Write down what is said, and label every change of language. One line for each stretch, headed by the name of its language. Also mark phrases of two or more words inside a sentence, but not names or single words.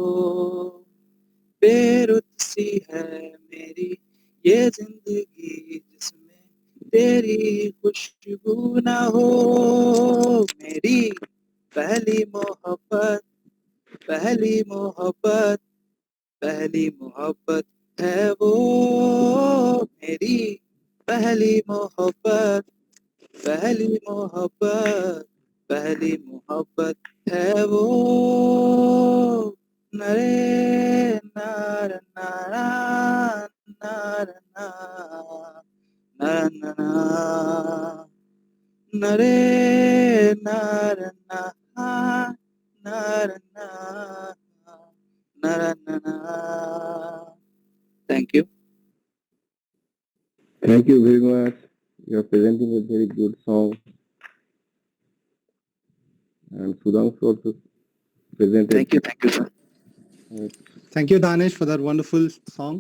Hindi: बेरुत सी है मेरी ये जिंदगी जिसमें तेरी खुशबू ना हो मेरी पहली मोहब्बत पहली मोहब्बत पहली मोहब्बत है वो मेरी पहली मोहब्बत पहली मोहब्बत पहली मोहब्बत है वो नरे नार नारा नार नार नरे नार नार नार नार
English: Thank you. Thank you very much. You're presenting a very good song. And Sudhanshu also presented. Thank you, sir. Thank you, Danish, for that wonderful song.